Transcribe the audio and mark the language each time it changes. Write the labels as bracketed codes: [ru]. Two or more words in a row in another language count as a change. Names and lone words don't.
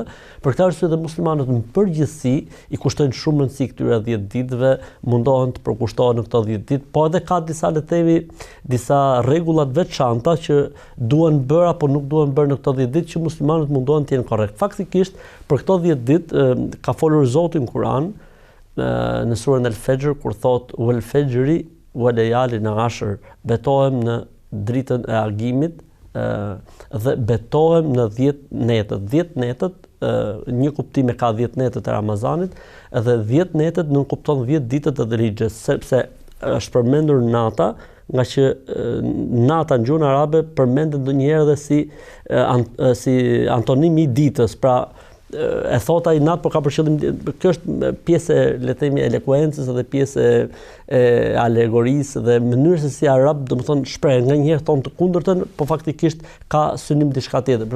[sq] Për këtë arsye dhe muslimanët në përgjithësi i kushtojnë shumë rëndësi këtyre 10 ditëve, mundohen të përkushtohen në këto 10 ditë, po edhe ka disa le të themi disa rregulla të veçanta që duhen bërë apo nuk duhen bërë në këto 10 ditë që muslimanët mundohen të jenë korrekt. Faktikisht për këto 10 ditë ka folur Zoti në Kur'an në surën Al-Fajr kur thotë [ar] والفجر وليال عشر, [sq] betohem në dritën e agimit dhe betohem në 10 netët. 10 netët, një kuptim e ka 10 netët e Ramazanit dhe 10 netët nuk kupton 10 ditët e Dhulhixhes, sepse është përmendur nata, nga që nata në gjuhën arabe përmendet ndonjëherë edhe si antonim i ditës, pra e thot ai nat, por ka për qëllim kjo është pjesë le të themi elekuencës dhe pjesë e alegorisë dhe mënyrës se si arab domethënë shpreh nganjëherë thon të kundërtën, po faktikisht ka synim diçka tjetër.